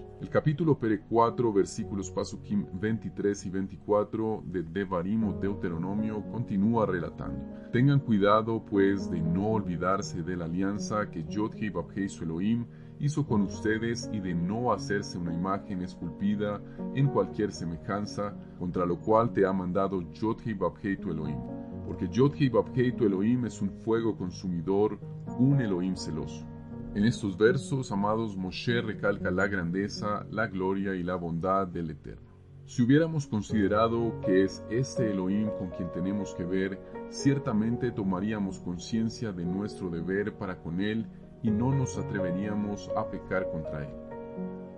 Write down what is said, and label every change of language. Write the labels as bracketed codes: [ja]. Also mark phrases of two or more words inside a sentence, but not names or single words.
[es] El capítulo Perek 4, versículos Pasukim 23 y 24 de Devarim o Deuteronomio continúa relatando. Tengan cuidado, pues, de no olvidarse de la alianza que Yod-Hei Vav-Hei su Elohim hizo con ustedes y de no hacerse una imagen esculpida en cualquier semejanza, contra lo cual te ha mandado Yod-Hei Vav-Hei tu Elohim. Porque Yod-Hei Vav-Hei tu Elohim es un fuego consumidor, un Elohim celoso. En estos versos, amados, Moshe recalca la grandeza, la gloria y la bondad del Eterno. Si hubiéramos considerado que es este Elohim con quien tenemos que ver, ciertamente tomaríamos conciencia de nuestro deber para con Él y no nos atreveríamos a pecar contra Él.